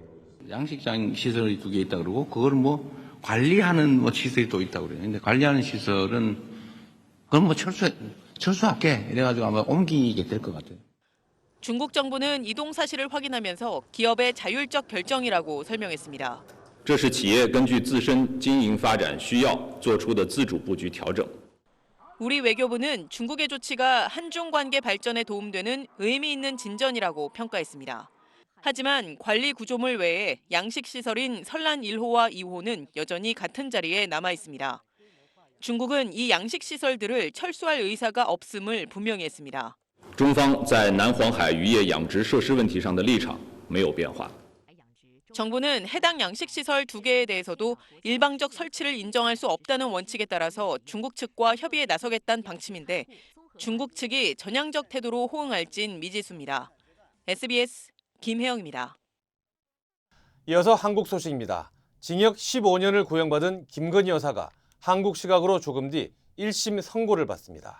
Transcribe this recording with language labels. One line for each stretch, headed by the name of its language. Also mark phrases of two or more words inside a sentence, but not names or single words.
Korean: 양식장 시설이 2개 있다 그러고 그걸 관리하는 시설이 또 있다고 그래요. 근데 관리하는 시설은 그건 철수할게 이래가지고 아마 옮기게 될 것 같아요. 중국 정부는 이동 사실을 확인하면서 기업의 자율적 결정이라고 설명했습니다.
Chinese: 这是企业根据自身经营发展需要做出的自主布局调整。
Korean: 우리 외교부는 중국의 조치가 한중 관계 발전에 도움되는 의미 있는 진전이라고 평가했습니다. 하지만 관리 구조물 외에 양식 시설인 설란 1호와 2호는 여전히 같은 자리에 남아 있습니다. 중국은 이 양식 시설들을 철수할 의사가 없음을 분명히 했습니다.
Chinese: 中方在南黄海渔业养殖设施问题上的立场没有变化。
Korean: 정부는 해당 양식시설 2개에 대해서도 일방적 설치를 인정할 수 없다는 원칙에 따라서 중국 측과 협의에 나서겠다는 방침인데 중국 측이 전향적 태도로 호응할진 미지수입니다. SBS 김혜영입니다. 이어서 한국 소식입니다. 징역 15년을 구형받은 김건희 여사가 한국 시각으로 조금 뒤 1심 선고를 받습니다.